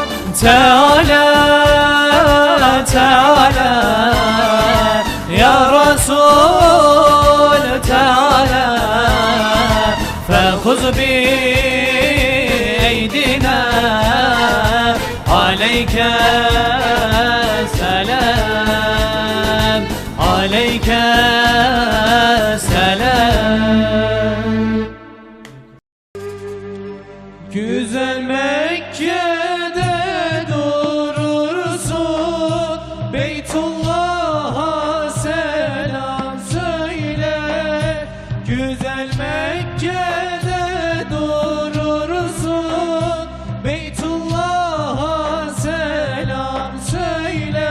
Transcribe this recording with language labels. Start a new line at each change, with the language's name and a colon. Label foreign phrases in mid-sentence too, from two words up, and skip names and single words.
Arabic: تعالى تعالى يا رسول تعالى فخذ بأيدينا عليك سلام عليك سلام.
Turkish: Güzel Mekke'de durursun, Beytullah'a selam söyle. Güzel Mekke'de durursun, Beytullah'a selam söyle.